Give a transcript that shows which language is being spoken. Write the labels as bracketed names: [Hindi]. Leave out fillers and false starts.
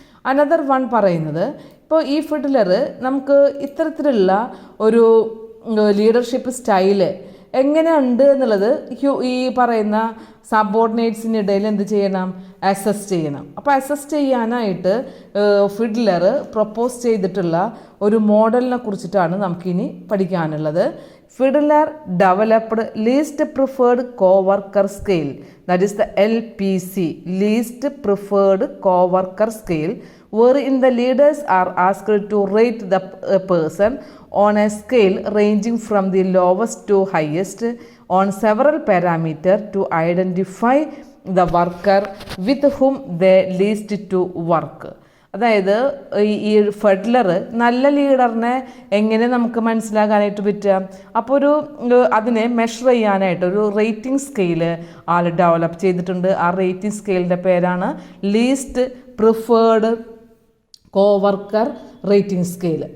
[Malayalam] Another one പറയുന്നത്, ഇപ്പോൾ ഈ ഫിഡ്ലർ നമുക്ക് ഇത്തരത്തിലുള്ള ഒരു ലീഡർഷിപ്പ് സ്റ്റൈല് എങ്ങനെയുണ്ട് എന്നുള്ളത് ഈ പറയുന്ന സബോർഡിനേറ്റ്സിനിടയിൽ എന്ത് ചെയ്യണം, അസസ് ചെയ്യണം. അപ്പോൾ അസസ് ചെയ്യാനായിട്ട് ഫിഡ്ലർ പ്രൊപ്പോസ് ചെയ്തിട്ടുള്ള ഒരു മോഡലിനെ കുറിച്ചിട്ടാണ് നമുക്കിനി പഠിക്കാനുള്ളത്. [English] Fiedler developed least preferred coworker scale, that is the LPC, least preferred coworker scale, wherein the leaders are asked to rate the person on a scale ranging from the lowest to highest on several parameters to identify the worker with whom they least to work. [Malayalam] അതായത് ഈ ഫിഡ്ലർ നല്ല ലീഡറിനെ എങ്ങനെ നമുക്ക് മനസ്സിലാക്കാനായിട്ട് പറ്റുക, അപ്പോൾ അതിനെ measure ചെയ്യാനായിട്ട് ഒരു റേറ്റിംഗ് സ്കെയില് ആൾ ഡെവലപ്പ് ചെയ്തിട്ടുണ്ട്. ആ റേറ്റിംഗ് സ്കെയിലിൻ്റെ പേരാണ് least preferred co-worker rating scale.